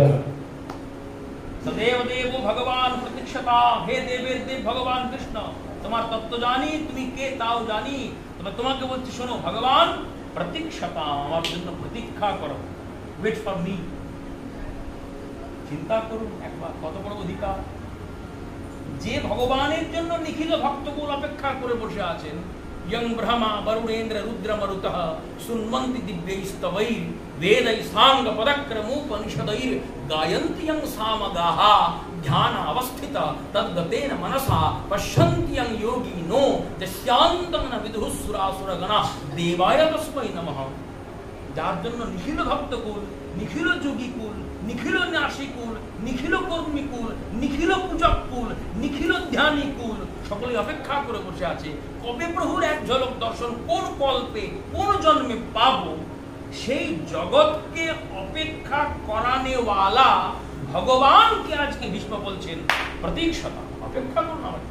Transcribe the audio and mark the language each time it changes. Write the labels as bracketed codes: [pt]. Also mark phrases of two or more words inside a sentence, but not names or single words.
[sa] সদেব দেব ভগবান প্রতীক্ষতা, [bn] হে দেবের দেব ভগবান কৃষ্ণ, তোমার তত্ত্ব জানি, তুমি কে তাও জানি। তবে তোমাকে বলছি, শোনো, [sa] ভগবান প্রতীক্ষতা, [bn] আমার জন্য প্রতীক্ষা করো, [en] wait for me. [bn] চিন্তা করুন একবার, কত বড় অধিকার। যে ভগবানের জন্য নিখিল ভক্তকুল অপেক্ষা করে বসে আছেন। [sa] यं ब्रह्मा वरुणेन्द्र रुद्र मरुतः सुन्वन्ति दिव्यैस्तवैः वेदैः साङ्गपदक्रमोपनिषदैः गायन्ति यं सामगाः ध्यान अवस्थित तद्गतेन मनसा पश्यन्ति यं योगिनो यस्यान्तं न विदुः सुरासुरगणाः देवाय तस्मै नमः। [bn] যার জন্য নিখিল ভক্তকুল, নিখিল যোগীকুল, নিখিল ন্যাসীকুল, নিখিল কর্মীকুল, নিখিল পূজককুল, নিখিল ধ্যানীকুল সকলে অপেক্ষা করে বসে আছে। কবে প্রভুর এক ঝলক দর্শন, কোন কল্পে, কোন জন্মে পাবো, সেই জগৎকে অপেক্ষা করানেওয়ালা ভগবানকে আজকে ভীষ্ম বলছেন প্রতীক্ষতা, অপেক্ষা করুন।